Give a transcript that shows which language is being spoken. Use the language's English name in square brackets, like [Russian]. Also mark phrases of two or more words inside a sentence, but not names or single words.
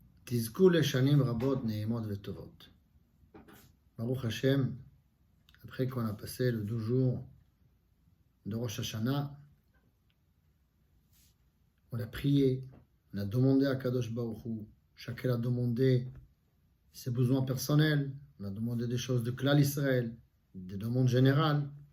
[Hebrew] תזכו לשנים רבות נעימות וטובות. ברוך השם, [French] après qu'on a passé le 12 jours de Rosh Hashanah, on a prié, on a demandé à [Hebrew] קדוש ברוך הוא, [French] chacun a demandé ses besoins personnels, on a demandé des choses de [Hebrew] כלל ישראל, [French] des demandes générales.